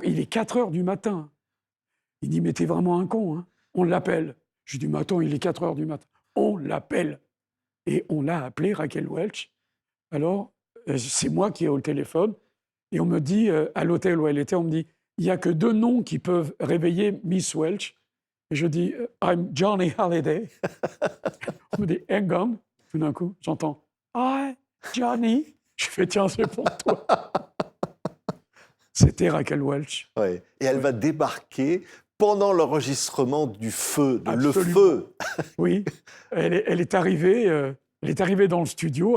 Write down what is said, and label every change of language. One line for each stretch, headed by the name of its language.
French: Il est 4 heures du matin. Il dit, mais t'es vraiment un con, hein. On l'appelle. Je dis, mais attends, il est 4 heures du matin. On l'appelle. Et on l'a appelée Raquel Welch. Alors, c'est moi qui ai au téléphone. Et on me dit, à l'hôtel où elle était, on me dit, il n'y a que 2 noms qui peuvent réveiller Miss Welch. Et je dis,
English: I'm Johnny Hallyday.
French: On me dit,
English: hang on.
French: Tout d'un coup, j'entends, hi, Johnny. Je fais, tiens, c'est pour toi. C'était Raquel Welch. Ouais. Et elle va débarquer pendant l'enregistrement du Feu, de Le Absolument. Feu. Oui, elle est arrivée dans le studio.